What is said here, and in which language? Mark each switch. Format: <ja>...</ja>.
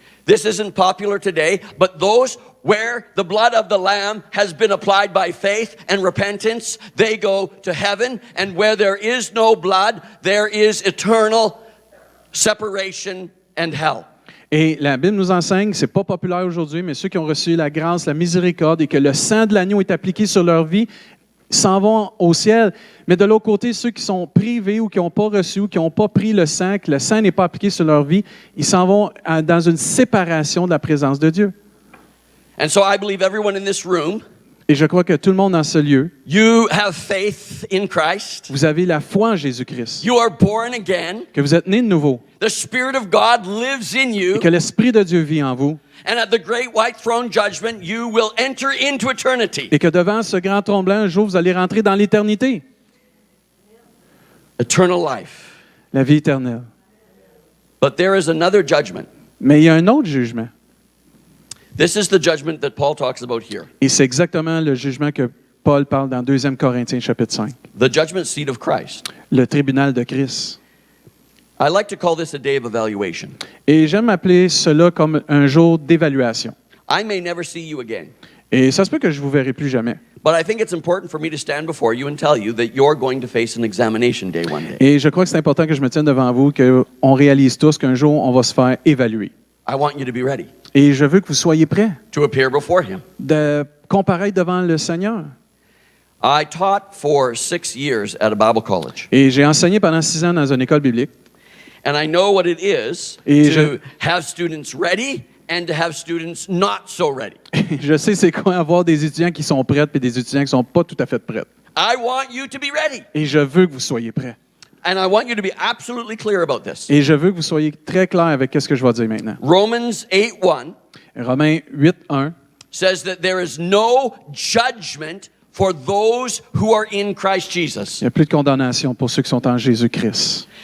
<en>This isn't popular today, but those where the blood of the Lamb has been applied by faith and repentance, they go to heaven. And where there is no blood, there is eternal separation and hell.</en> <fr>Et la Bible nous enseigne, c'est pas populaire aujourd'hui, mais ceux qui ont reçu la grâce, la miséricorde et que le sang de l'agneau est appliqué sur leur vie, s'en vont au ciel. Mais de l'autre côté, ceux qui sont privés ou qui n'ont pas reçu ou qui n'ont pas pris le sang, que le sang n'est pas appliqué sur leur vie, ils s'en vont dans une séparation de la présence de Dieu.</fr> <en>And so I believe everyone in this room,</en> <fr>Et je crois que tout le monde dans ce lieu,</fr> <en>you have faith in Christ.</en> <fr>vous avez la foi en Jésus-Christ,</fr> <en>You are born again.</en> <fr>que vous êtes né de nouveau</fr> <en>The Spirit of God lives in</en> <fr>et</fr> <en>you.</en> <fr>que l'Esprit de Dieu vit en vous</fr> <en>And at the great white throne judgment, you will enter into eternity.</en> <fr>et que devant ce grand trône blanc, un jour, vous allez rentrer dans l'éternité,</fr> <en>Eternal life.</en> <fr>la vie éternelle.</fr> <en>But there is another judgment.</en> <fr>Mais il y a un autre jugement.</fr> <en>This is the judgment that Paul talks about here.</en> <fr>Et c'est exactement le jugement que Paul parle dans 2 Corinthiens chapitre 5,</fr> <en>The judgment seat of Christ.</en> <fr>le tribunal de Christ.</fr> <en>I like to call this a day of evaluation.</en> <fr>Et j'aime appeler cela comme un jour d'évaluation.</fr> <en>I may never see you again,</en> <fr>Et ça se peut que je ne vous verrai plus jamais.</fr> <en>but I think it's important for me to stand before you and tell you that you're going to face an examination day one day.</en> <fr>Et je crois que c'est important que je me tienne devant vous, qu'on réalise tous qu'un jour, on va se faire évaluer.</fr> <en>I want you to be ready</en> <fr>Et je veux que vous soyez prêts</fr> <en>to appear before him.</en> <fr>de comparaître devant le Seigneur.</fr> <en>I taught for 6 years at a Bible college,</en> <fr>Et j'ai enseigné pendant 6 ans dans une école biblique.</fr> <en>and I know what it is</en> <fr>Et</fr> <en>to have students ready and to have students not so ready.</en> <fr>Je sais c'est quoi avoir des étudiants qui sont prêts et des étudiants qui ne sont pas tout à fait prêts.</fr> <en>I want you to be ready,</en> <fr>Et je veux que vous soyez prêts.</fr> <en>and I want you to be absolutely clear about this.</en> <fr>Et je veux que vous soyez très clairs avec ce que je vais dire maintenant.</fr> <en>Romans 8:1</en> <fr>Romains 8:1</fr> <en>says that there is no judgment for those who are in Christ Jesus.</en> <fr>Il n'y a plus de condamnation pour ceux qui sont en Jésus-Christ.</fr>